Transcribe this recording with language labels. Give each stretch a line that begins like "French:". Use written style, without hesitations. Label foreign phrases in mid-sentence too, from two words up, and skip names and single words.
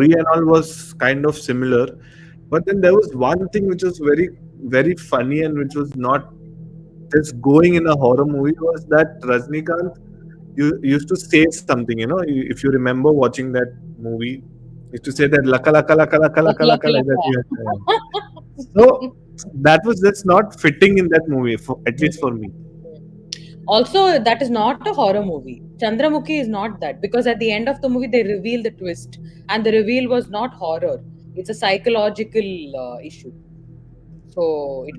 English: story and all was kind of similar, but then there was one thing which was very, very funny and which was not just going in a horror movie was that Rajnikant used to say something. If you remember watching that movie, used to say that laka laka laka laka Lucky, laka laka lucky, like that. lucky. Yeah. So that was just not fitting in that movie, for at Mm. least for me. Also, that is not a horror movie. Chandramukhi is not that because at the end of the movie they reveal the twist, and the reveal was not horror. It's a psychological issue, so it